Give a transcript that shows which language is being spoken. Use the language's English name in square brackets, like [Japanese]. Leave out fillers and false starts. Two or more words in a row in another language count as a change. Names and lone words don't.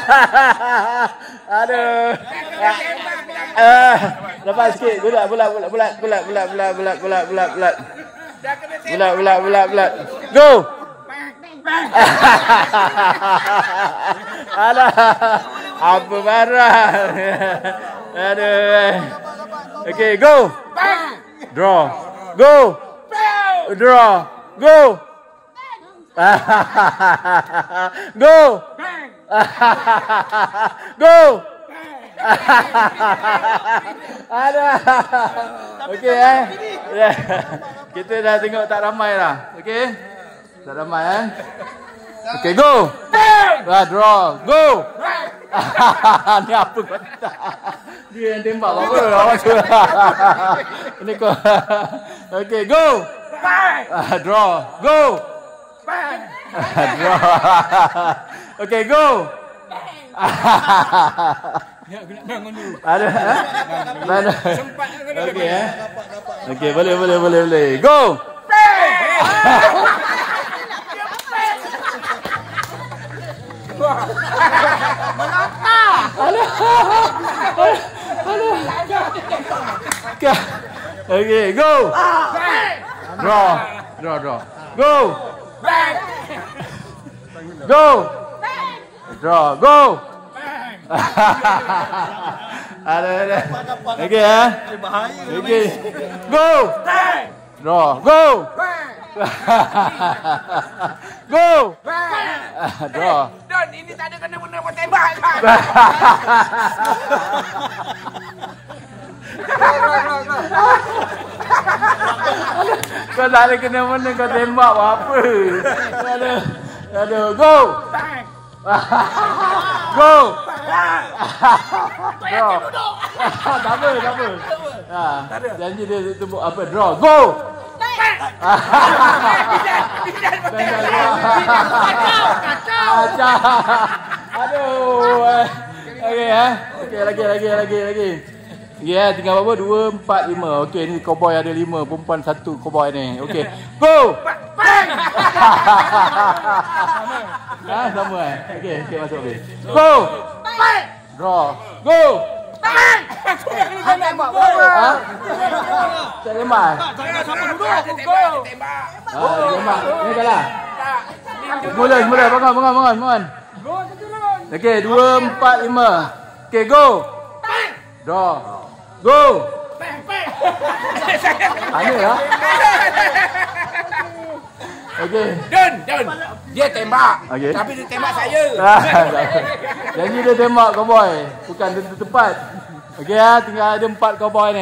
[Malay] Aduh. Lepas sikit. Bulat. Go. Alah. Apa barang. Aduh. Okey, [English] go. Draw. Go. Draw. Go. Go. Go. [Malay] Ada. Okey Kita dah tengok tak ramai lah. Okey. Tak ramai Okey, [English] go. Draw. Go. [Malay] Ni apa kau tak? Dia yang tembak apa? Awak suruh. Ini kau. Okey, [English] go. Draw. Go. Draw. Okey, go. [Malay] Bangun dulu. Ada. Mana? Sempat nak Okey Okey, boleh. Go. Okey, [English] go. Draw. Go. Go. Draw. Go. [Malay] Ada. Okey Okey. [English] Go. Draw. Go. Go. Draw. [Malay] Don, ini tak ada kena-kena buat tembak kan? Kau tak ada kena-mena kau tembak apa? Aduh, [English] go. Go. Draw. [Malay] Tak apa. Janji dia tumbuk apa? [English] Draw. Go. [Malay] Kacau. Aduh. Okey, lagi. Ya, tinggal berapa? 2, 4, 5. Okey, ni cowboy ada 5, perempuan 1 cowboy ni. Okey. Go. Sama Okey, masuk habis. [English] Go. Draw. Go. [Malay] Tembak. Tak lemah. Siapa duduk? Go. Tembak. Ni kalah. Mula. Bangun. Okey, 2, 4, 5. [English] Okey, go. Draw. Go. [Malay] Ada lah. Okey. Don. Dia tembak. Okey. Tapi dia tembak saya. Janji dia tembak cowboy. Bukan tentu tepat. Okey tinggal ada 4 cowboy ni.